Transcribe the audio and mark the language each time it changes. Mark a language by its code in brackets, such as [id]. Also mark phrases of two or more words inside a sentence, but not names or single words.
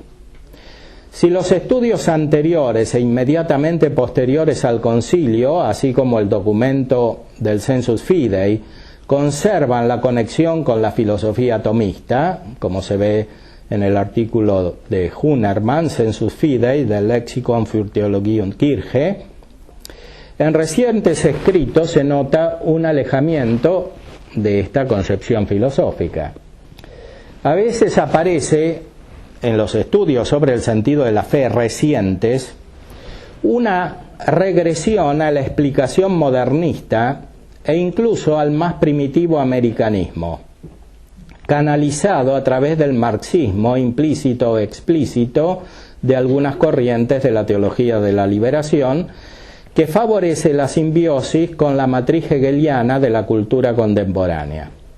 [es] Si los estudios anteriores e inmediatamente posteriores al concilio, así como el documento del Sensus Fidei, conservan la conexión con la filosofía tomista, como se ve en el artículo de Hunermann, Sensus Fidei, del Lexikon für Theologie und Kirche, en recientes escritos se nota un alejamiento de esta concepción filosófica. A veces aparece en los estudios sobre el sentido de la fe recientes una regresión a la explicación modernista e incluso al más primitivo americanismo, canalizado a través del marxismo implícito o explícito de algunas corrientes de la teología de la liberación, que favorece la simbiosis con la matriz hegeliana de la cultura contemporánea.